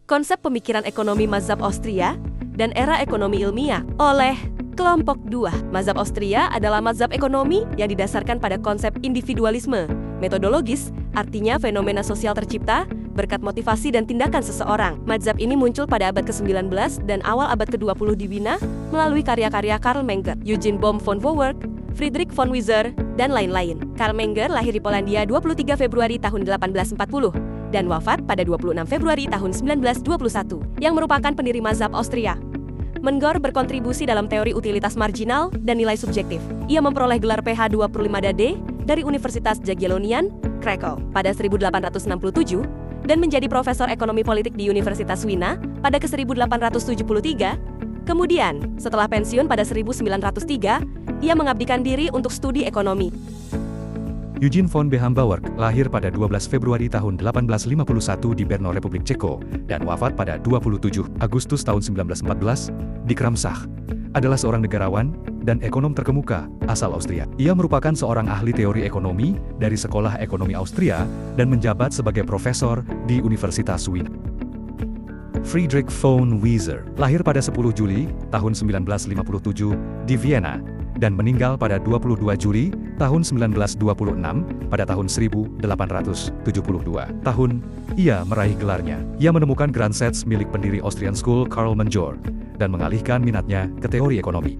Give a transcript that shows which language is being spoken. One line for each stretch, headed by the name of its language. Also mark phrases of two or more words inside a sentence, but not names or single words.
Indonesian: Konsep Pemikiran Ekonomi Mazhab Austria dan Era Ekonomi Ilmiah oleh Kelompok 2. Mazhab Austria adalah mazhab ekonomi yang didasarkan pada konsep individualisme. Metodologis, artinya fenomena sosial tercipta berkat motivasi dan tindakan seseorang. Mazhab ini muncul pada abad ke-19 dan awal abad ke-20 di Wina melalui karya-karya Karl Menger, Eugen Bohm von Wouwerk, Friedrich von Wieser, dan lain-lain. Karl Menger lahir di Polandia 23 Februari tahun 1840 dan wafat pada 26 Februari tahun 1921, yang merupakan pendiri mazhab Austria. Menger berkontribusi dalam teori utilitas marginal dan nilai subjektif. Ia memperoleh gelar PH 25 dari Universitas Jagiellonian, Krakow pada 1867 dan menjadi profesor ekonomi politik di Universitas Wina pada ke-1873. Kemudian, setelah pensiun pada 1903, ia mengabdikan diri untuk studi ekonomi. Eugen von Bauwerk lahir pada 12 Februari tahun 1851 di Brno, Republik Ceko, dan wafat pada 27 Agustus tahun 1914 di Kramsach. Adalah seorang negarawan dan ekonom terkemuka asal Austria. Ia merupakan seorang ahli teori ekonomi dari Sekolah Ekonomi Austria dan menjabat sebagai profesor di Universitas Wina. Friedrich von Wieser lahir pada 10 Juli tahun 1957 di Vienna dan meninggal pada 22 Juli tahun 1926 pada tahun 1872. Ia meraih gelarnya. Ia menemukan Grundsätze milik pendiri
English: Austrian School
Indonesian: Karl Menger dan mengalihkan minatnya ke teori ekonomi.